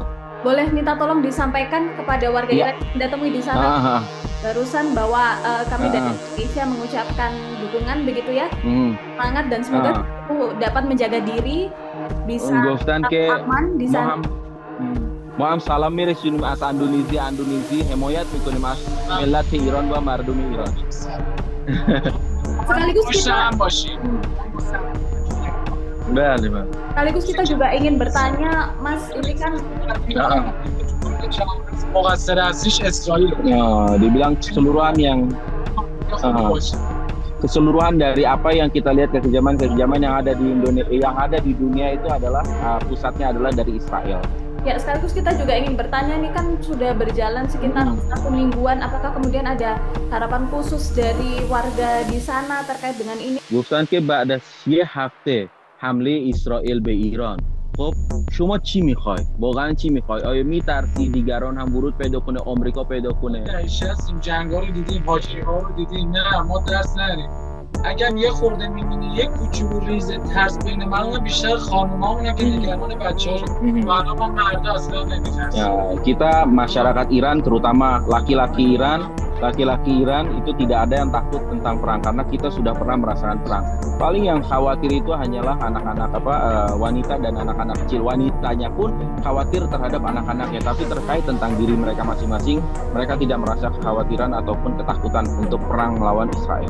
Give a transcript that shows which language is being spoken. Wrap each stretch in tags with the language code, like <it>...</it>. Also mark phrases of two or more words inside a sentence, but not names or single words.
<id>Boleh minta tolong disampaikan kepada warga Iran yang Anda temui di sana barusan bahwa kami dari Indonesia mengucapkan dukungan begitu ya, semangat dan semoga dapat menjaga diri, bisa aman di sana.</id> <fa>Moham salam میرسونیم از اندونزی حمایت میکنیم از ملت ایران و مردم ایران.</fa> <id>Sekaligus kita juga ingin bertanya, Mas, ini kan dibilang keseluruhan dari apa yang kita lihat kekejaman yang ada di Indonesia, yang ada di dunia itu adalah pusatnya adalah dari Israel. Ya, sekaligus kita juga ingin bertanya, ini kan sudah berjalan sekitar 1 mingguan, apakah kemudian ada harapan khusus dari warga di sana terkait dengan ini?</id> <fa>گفتن که بعد از 1 هفته حمله اسرائیل به ایران، خب شما چی میخوای؟ واقعا چی میخوای؟ آیا میترسی دیگران هم ورود پیدا کنه، آمریکا پیدا کنه؟ نشستیم جنگا رو دیدیم، حاجی‌ها رو دیدیم، نه ما دست نداریم. اگر یه خورده می‌بینی یک کوچولو ریز ترس بین من بیشتر خانم‌هامونه که نگران بچه‌ها رو، ما مردا اصلا نمی‌ترسیم.</fa> <id>Kita masyarakat Iran, terutama laki-laki Iran itu tidak ada yang takut tentang perang karena kita sudah pernah merasakan perang. Paling yang khawatir itu hanyalah anak-anak wanita dan anak-anak kecil. Wanitanya pun khawatir terhadap anak-anaknya, tapi terkait tentang diri mereka masing-masing, mereka tidak merasa kekhawatiran ataupun ketakutan untuk perang melawan Israel.</id>